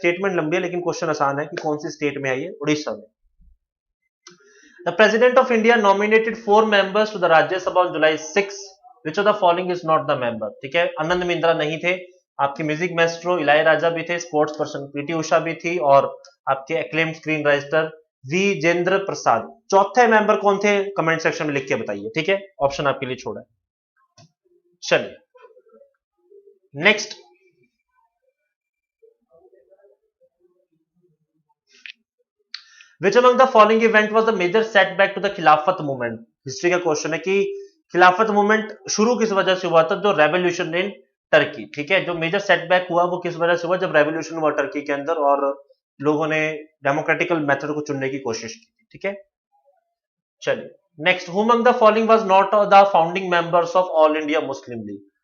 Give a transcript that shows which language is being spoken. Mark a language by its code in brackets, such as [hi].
[hi] Statement लंबी है लेकिन क्वेश्चन आसान है कि कौन सी स्टेट में है ये, उड़ीसा में। [en] the president of India nominated 4 members to the Rajya Sabha on July 6, which of the following is not the member, [hi] ठीक है। आनंद मिंद्रा नहीं थे, आपके म्यूजिक मैस्ट्रो इलायराजा भी थे, स्पोर्ट्स पर्सन पीटी उषा भी थी, और आपके acclaimed screen writer Vijendra Prasad. चौथे मेंबर कौन थे, कमेंट सेक्शन में लिख के बताइए, ठीक है, ऑप्शन आपके लिए छोड़ा है। चलिए next, [en] Which among the following event was the major setback to the Khilafat movement. [hi] हिस्ट्री का क्वेश्चन है कि खिलाफत मूवमेंट शुरू किस वजह से हुआ था, जो रेवोल्यूशन इन टर्की, ठीक है। जो मेजर सेटबैक हुआ वो किस वजह से हुआ, जब रेवोल्यूशन हुआ टर्की के अंदर और लोगों ने डेमोक्रेटिकल मेथड को चुनने की कोशिश की थी, ठीक है। चलिए next, [en] Who among the following was not the founding members of all India Muslim League.